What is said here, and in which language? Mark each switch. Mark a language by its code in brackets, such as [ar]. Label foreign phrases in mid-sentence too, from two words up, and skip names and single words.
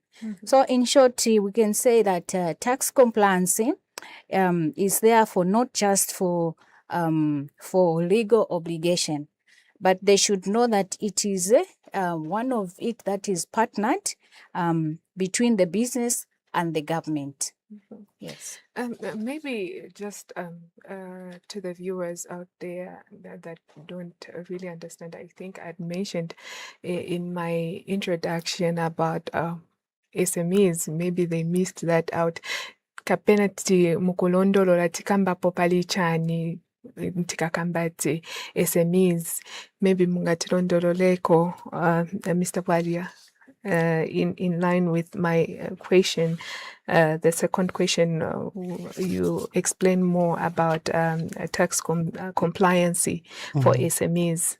[en] So in short, we can say that tax compliance is there for not just for legal obligation, but they should know that it is one of it that is partnered between the business and the government. Yes. Maybe just to the viewers out there that don't really understand, I think I'd mentioned in my introduction about SMEs. Maybe they missed that out. [ny] Kapena ti mukulondolola tikambapo pali chani tikakamba ti SMEs. Maybe mungatilondololeko, Mr. Walia. [en] In line with my question, the second question, you explain more about tax compliancy for SMEs.